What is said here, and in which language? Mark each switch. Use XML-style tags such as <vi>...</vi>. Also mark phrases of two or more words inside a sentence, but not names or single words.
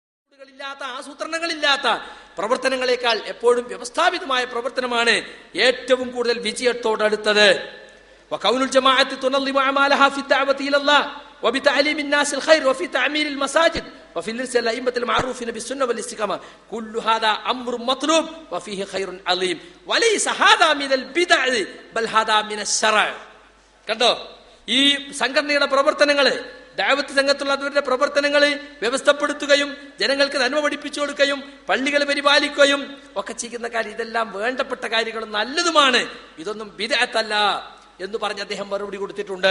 <ml>ആസൂത്രണങ്ങളില്ലാത്ത പ്രവർത്തനങ്ങളെക്കാൾ എപ്പോഴും വ്യവസ്ഥാപിതമായ പ്രവർത്തനമാണ് ഏറ്റവും കൂടുതൽ വിജയത്തോടടുത്തത്.</ml> <ar>وكون الجماعة تنظم أعمالها في الدعوة إلى الله وبتعليم الناس الخير وفي تعمير المساجد وفي الإرسال الأئمة المعروفين بالسنة والاستقامة كل هذا أمر مطلوب وفيه خير عظيم وليس هذا من البدع بل هذا من الشرع.</ar> <ml>കണ്ടോ, ഈ സംഘടനയുടെ പ്രവർത്തനങ്ങള്, ദഅവത്ത് സംഘത്തുള്ളവരുടെ പ്രവർത്തനങ്ങൾ വ്യവസ്ഥപ്പെടുത്തുകയും ജനങ്ങൾക്ക് നന്മ പഠിപ്പിച്ചു കൊടുക്കുകയും പള്ളികൾ പരിപാലിക്കുകയും ഒക്കെ ചെയ്യുന്ന കാര്യം ഇതെല്ലാം വേണ്ടപ്പെട്ട കാര്യങ്ങളും നല്ലതുമാണ്, ഇതൊന്നും ബിദ്അത്തല്ല എന്ന് പറഞ്ഞ് അദ്ദേഹം മറുപടി കൊടുത്തിട്ടുണ്ട്.</ml>